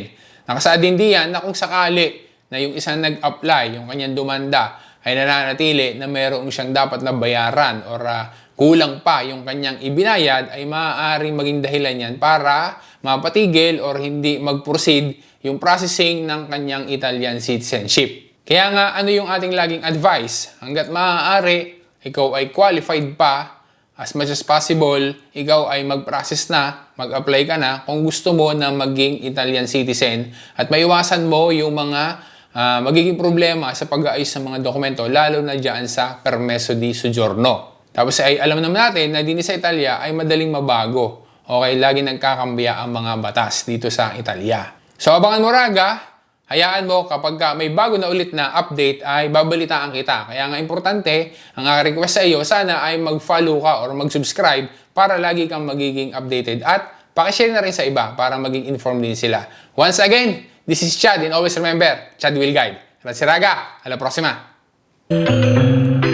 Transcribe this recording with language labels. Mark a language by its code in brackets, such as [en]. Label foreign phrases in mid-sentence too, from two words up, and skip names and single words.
[tl] Nakasaad din diyan na kung sakali na yung isang nag-apply, yung kanyang dumanda, ay nananatili na mayroong siyang dapat na bayaran or kulang pa yung kanyang ibinayad, ay maaaring maging dahilan yan para mapatigil or hindi mag-proceed yung processing ng kanyang [en] Italian citizenship. [tl] Kaya nga, ano yung ating laging advice? Hanggat maaari, ikaw ay qualified pa, [en] as much as possible, [tl] ikaw ay mag-process na, mag-apply ka na kung gusto mo na maging [en] Italian citizen [tl] at maiwasan mo yung mga magiging problema sa pag-aayos ng mga dokumento, lalo na dyan sa [it] permesso di soggiorno. [tl] Tapos ay alam naman natin na din sa Italia ay madaling mabago. Okay, lagi nagkakambya ang mga batas dito sa Italia. So abangan mo Raga, hayaan mo kapag may bago na ulit na update ay babalitaan kita. Kaya nga importante, ang aking request sa iyo, sana ay mag-follow ka or mag-subscribe para lagi kang magiging updated at pakishare na rin sa iba para maging informed din sila. [en] Once again, this is Chad and always remember, Chad will guide. [it] Grazie Raga, alla prossima!